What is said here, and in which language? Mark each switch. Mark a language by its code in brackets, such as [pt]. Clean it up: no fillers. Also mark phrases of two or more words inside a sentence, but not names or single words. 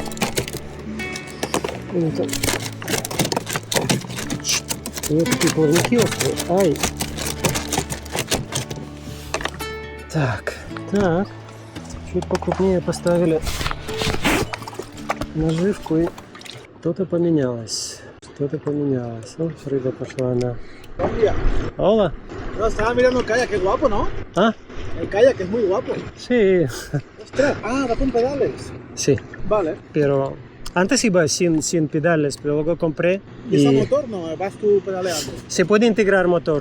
[ru] Вот такие плавники острые. Ай. Так. Чуть покрупнее поставили наживку и что-то поменялось. О, рыба пошла на... [es] Hola. No, estaba mirando el kayak, es guapo, ¿no? ¿Ah? El kayak es muy guapo. Sí. Ostras, va con pedales. Sí. Vale. Pero antes iba sin pedales, pero luego compré ¿Y ese motor no? Vas tú pedaleando. Se puede integrar motor.